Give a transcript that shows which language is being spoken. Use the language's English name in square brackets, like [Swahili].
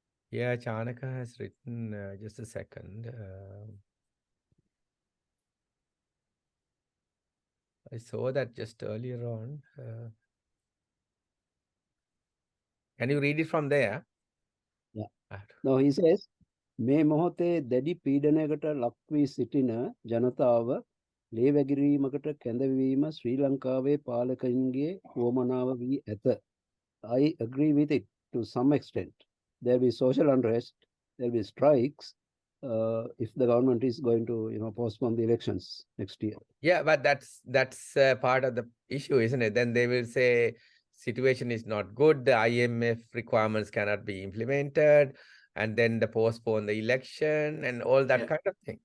[English] Yeah, Chanaka has written, just a second. I saw that just earlier on. Can you read it from there? Yeah. Ah, No, he says, [Sinhala] මේ මොහොතේ දැඩි පීඩනයකට ලක්වී සිටින ජනතාව ලේවැගිරීමකට කැඳවීම ශ්‍රී ලංකාවේ පාලකයින්ගේ වුවමනාව වී ඇත. [English] I agree with it to some extent. There will be social unrest, there will be strikes if the government is going to, postpone the elections next year. Yeah, but that's part of the issue, isn't it? Then they will say situation is not good, the IMF requirements cannot be implemented, and then the postpone the election and all that kind of thing.